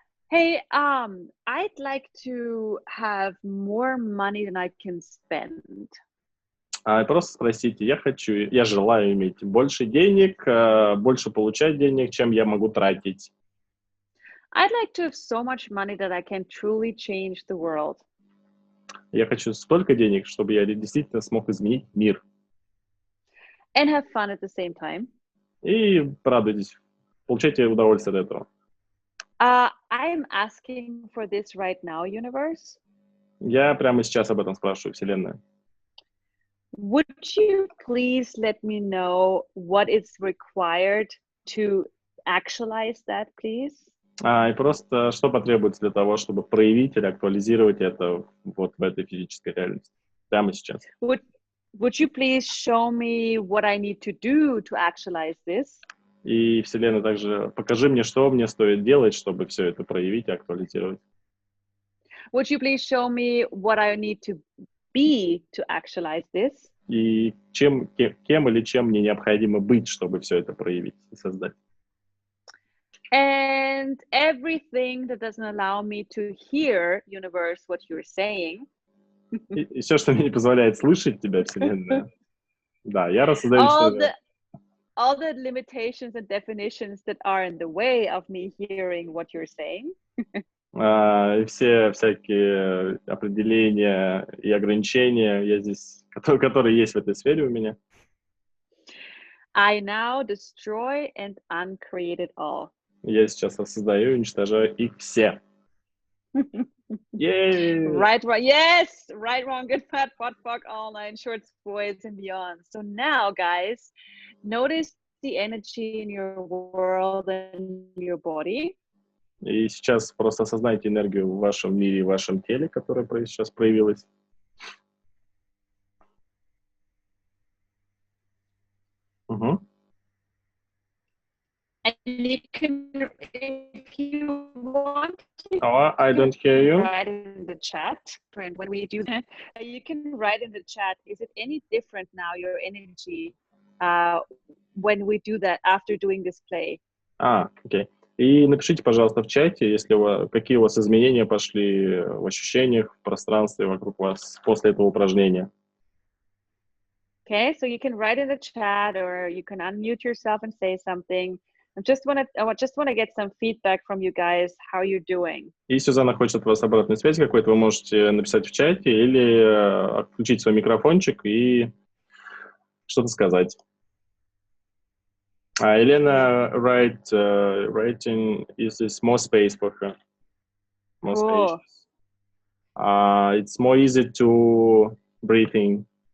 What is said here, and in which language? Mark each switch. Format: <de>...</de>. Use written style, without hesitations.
<en>Hey, I'd like to have more money than I can spend.</en> <ru>Просто спросите, я желаю иметь больше денег, больше получать денег, чем я могу тратить.</ru> <en>I'd like to have so much money that I can truly change the world.</en> <ru>Я хочу столько денег, чтобы я действительно смог изменить мир.</ru> <en>And have fun at the same time.</en> <ru>И радуйтесь, получайте удовольствие от этого.</ru> <en>I'm asking for this right now, universe.</en> <ru>Я прямо сейчас об этом спрашиваю, Вселенная.</ru> <en>Would you please let me know what is required to actualize that, please?</en> <ru>И просто что потребуется для того, чтобы проявить или актуализировать это вот в этой физической реальности прямо сейчас?</ru> <en>Would you please show me what I need to do to actualize this?</en> <ru>И Вселенная также покажи мне, что мне стоит делать, чтобы все это проявить и актуализировать.</ru> <en>Would you please show me what I need to be to actualize this?</en> <ru>И кем или чем мне необходимо быть, чтобы все это проявить и создать?</ru> <en>And everything that doesn't allow me to hear, universe, what you're saying.</en> <ru>И все, что мне не позволяет слышать тебя, Вселенная. Да, я рассоздаю</ru> <en>all the limitations and definitions that are in the way of me hearing what you're saying.</en> <ru>И все всякие определения и ограничения которые есть в этой сфере у меня.</ru> <en>I now destroy and uncreate it all.</en> <ru>Я сейчас создаю и уничтожаю их все.</ru> <en>Right, yes, right, wrong, good, fat, pot, fuck, all nine shorts, boys, and beyond. So now, guys, notice the energy in your world and your body.</en> <ru>И сейчас просто осознайте энергию в вашем мире, в вашем теле, которая сейчас проявилась. Угу.</ru> <en>And you can, if you want to, I don't hear you. Write in the chat. And when we do that, you can write in the chat, is it any different now, your energy, when we do that, after doing this play? Окей.</en> <ru>И напишите, пожалуйста, в чате, какие у вас изменения пошли в ощущениях, в пространстве вокруг вас после этого упражнения.</ru> <en>Okay, so you can write in the chat or you can unmute yourself and say something. I just want to get some feedback from you guys, how you're doing.</en> <ru>И Сюзанна хочет от вас обратной связи какой-то, вы можете написать в чате или включить свой микрофончик и что-то сказать.</ru> <en>Елена writing is this more space for her. More Cool. space. It's more easy to breathing,</en>